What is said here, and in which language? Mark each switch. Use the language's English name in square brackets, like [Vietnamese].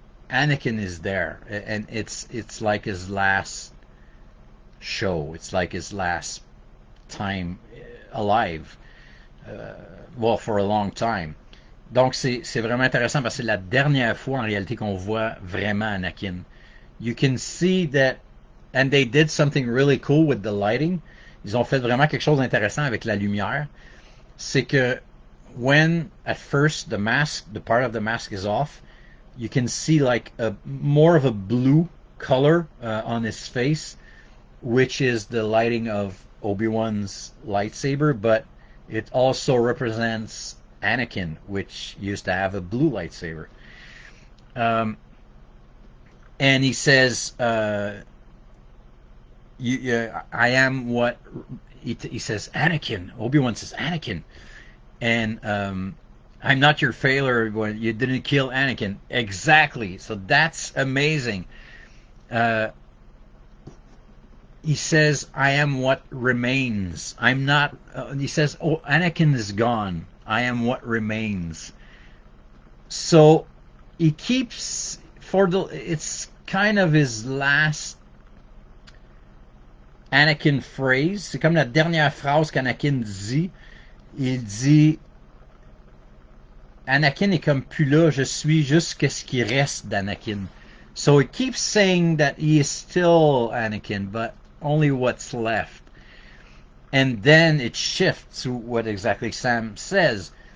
[English] Anakin is there, and it's like his last show. It's like his last time alive. Well, for a long time. [French] Donc c'est vraiment intéressant parce que c'est la dernière fois en réalité qu'on voit vraiment Anakin. [English] You can see that, and they did something really cool with the lighting. [French] Ils ont fait vraiment quelque chose d'intéressant avec la lumière. C'est que [English] when at first the part of the mask is off, you can see like more of a blue color on his face, which is the lighting of Obi-Wan's lightsaber, but it also represents Anakin, which used to have a blue lightsaber. And he says, I am what... He says, Anakin. Obi-Wan says, Anakin. And I'm not your failure. You didn't kill Anakin. Exactly. So that's amazing. He says, I am what remains. I'm not... he says, oh, Anakin is gone. I am what remains. So he keeps... it's kind of his last Anakin phrase. [French] C'est comme la dernière phrase qu'Anakin dit. Il dit... Anakin est comme plus là. Je suis juste ce qui reste d'Anakin. [English] So he keeps saying that he is still Anakin, but only what's left. And then it shifts to what exactly Sam says.